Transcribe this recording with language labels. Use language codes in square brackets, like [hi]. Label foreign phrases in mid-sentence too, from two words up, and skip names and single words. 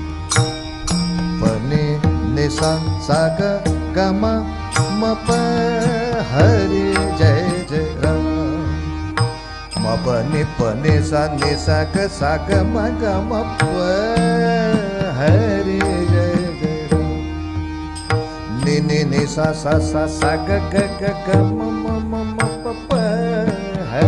[hi] पने निसा साग गम मप हरि जय जय राम। मपने पने सा निसा ग साग मग मप हरि जय जय राम। नि नि नि सा सा सा सा ग ग ग ग म म म म प प